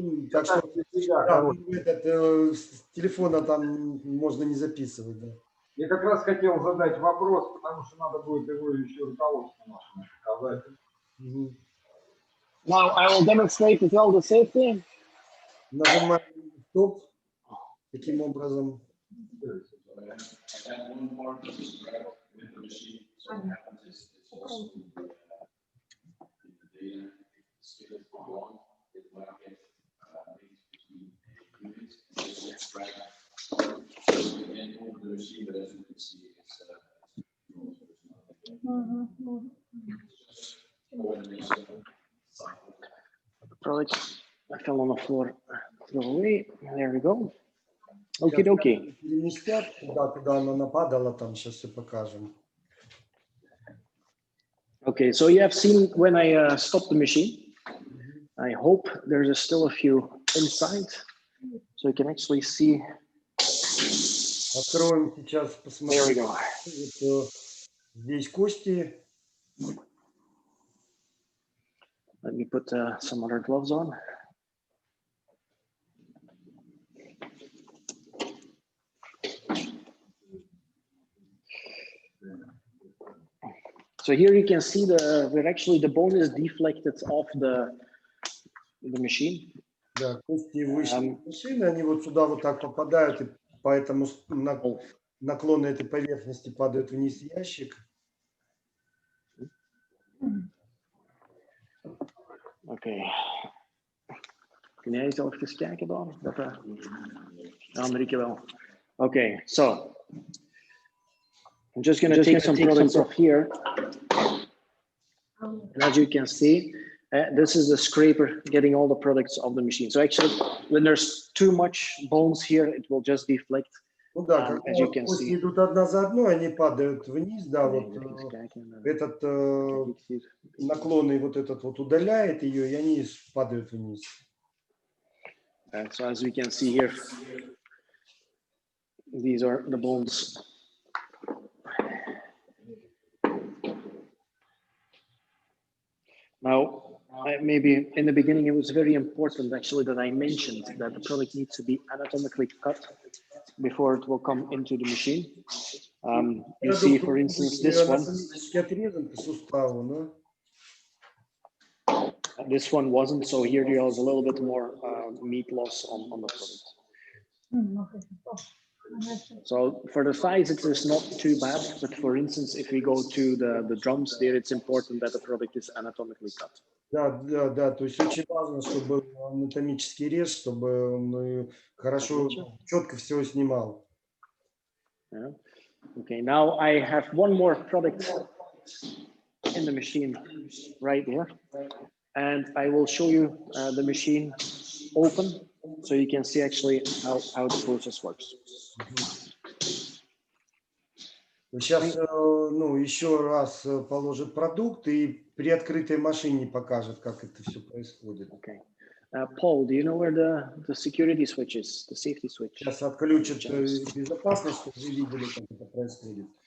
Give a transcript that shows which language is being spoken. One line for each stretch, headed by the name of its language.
Russian: Так что с телефона там можно не записывать. Да. Я как раз хотел задать вопрос, потому что надо будет его еще руководству нашему показать.
English: Now I will demonstrate as well the safety.
Russian: Нажимаем стоп. Таким образом.
English: if you want, it might get units, just extract again over the machine, but as you can see, it's the product fell on the floor. Throw away. There we go. Okay, okay.
Russian: Переместят туда, куда она нападала, там сейчас все покажем.
English: Okay, so you have seen when I stopped the machine. I hope there's still a few inside, so you can actually see.
Russian: Откроем сейчас, посмотрим.
English: There we go.
Russian: Вот, здесь кости.
English: Let me put some other gloves on. So here you can see where actually the bone is deflected off the machine.
Russian: Да, кости выше машины, они вот сюда вот так попадают, и поэтому наклоны этой поверхности падают вниз в ящик.
Dutch: Oké. Kun jij eens even kijken dan? Ja, Marieke wel.
English: Okay, so I'm just going to take some products off here. And as you can see, this is the scraper getting all the products off the machine. So actually, when there's too much bones here, it will just deflect.
Russian: Ну да,
English: as you can
Russian: кости
English: see.
Russian: идут одна за одной, они падают вниз, да, вот этот наклонный вот этот вот удаляет ее, и они падают вниз.
English: So as we can see here, these are the bones. Now, maybe in the beginning, it was very important actually that I mentioned that the product needs to be anatomically cut before it will come into the machine. You see, for instance, this one. This one wasn't, so here there is a little bit more meat loss on the product. So for the thighs, it is not too bad, but for instance, if we go to the drums there, it's important that the product is anatomically cut.
Russian: Да, да, да, то есть очень важно, чтобы был анатомический рез, чтобы он хорошо, четко все снимал.
English: Yeah. Okay, now I have one more product in the machine right here, and I will show you the machine open, so you can see actually how the process works.
Russian: Сейчас, ну, еще раз положит продукт и при открытой машине покажет, как это все происходит.
English: Okay. Paul, do you know where the security switch is, the safety switch?
Russian: Сейчас отключат безопасность, чтобы вы видели, как это происходит.